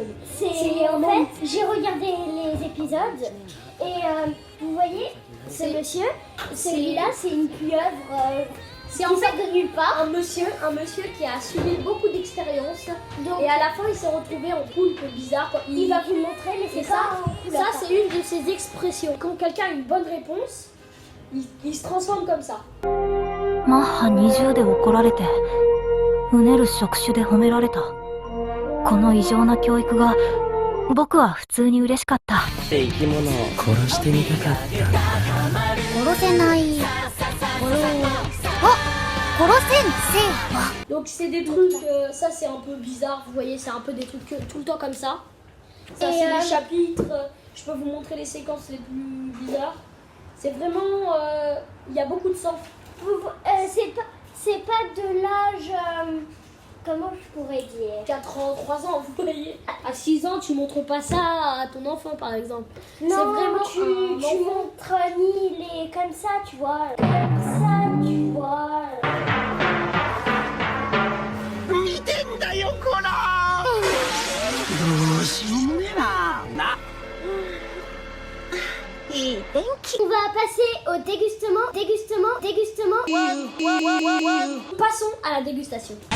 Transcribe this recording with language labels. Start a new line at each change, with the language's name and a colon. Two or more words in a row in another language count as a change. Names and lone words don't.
French: En fait, j'ai regardé les épisodes et vous voyez, ce monsieur, celui-là, c'est une pieuvre. C'est en fait de nulle part. un monsieur qui a suivi beaucoup d'expériences et à la fin il s'est retrouvé en poulpe bizarre. Il va vous le montrer, mais c'est ça. Ça c'est une de ses expressions. Quand quelqu'un a une bonne réponse, il se transforme comme ça.
Japanese: マッハ20で怒られてうねる触手で褒められたこの異常な教育が僕は普通に嬉しかった生き物を殺してみたかったんだ殺せない
French: Donc c'est des trucs, ça c'est un peu bizarre, vous voyez, c'est un peu des trucs tout le temps comme ça. Ça c'est les chapitres, je peux vous montrer les séquences les plus bizarres. C'est vraiment, il y a beaucoup de sang. C'est pas de l'âge, comment je pourrais dire, 4 ans, 3 ans, vous voyez. À 6 ans, tu montres pas ça à ton enfant par exemple. Non, c'est vraiment tu montres ni les comme ça, tu vois, comme ça, tu vois.
Japanese: 見てんだよこらどうしようもねえな。いい天気。
French: On va passer au dégustement. Passons à la dégustation.